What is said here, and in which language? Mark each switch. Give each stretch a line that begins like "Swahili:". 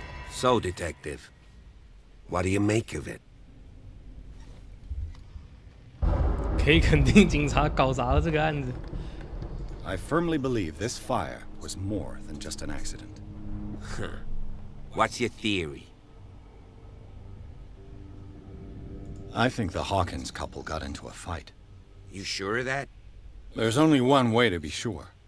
English: So, Detective, what do you make of it?
Chinese: 可以肯定，警察搞砸了这个案子。
English: I firmly believe this fire was more than just an accident. What's your theory? I think the Hawkins couple got into a fight. You sure of that? There's only one way to be sure.